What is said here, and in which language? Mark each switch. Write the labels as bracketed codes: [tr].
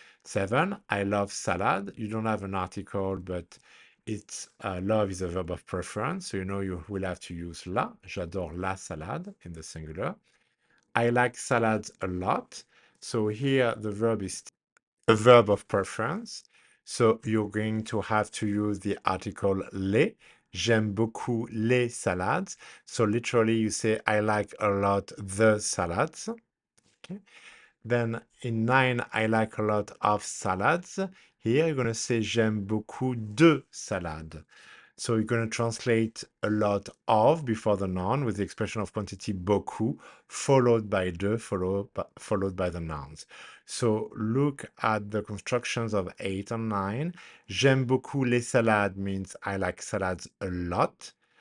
[en] 7, I love salad. You don't have an article, but it's love is a verb of preference. So you know you will have to use la. [fr] J'adore la salade [en] in the singular. I like salads a lot. So here the verb is a verb of preference. So you're going to have to use the article les. [fr] J'aime beaucoup les salades. [en] So literally you say, I like a lot the salads. Okay. Then in 9, I like a lot of salads. Here you're going to say, [fr] j'aime beaucoup de salades. [en] So you're going to translate a lot of before the noun with the expression of quantity beaucoup, followed by de, followed by the nouns. So look at the constructions of 8 and 9. [fr] J'aime beaucoup les salades [en] means I like salads a lot.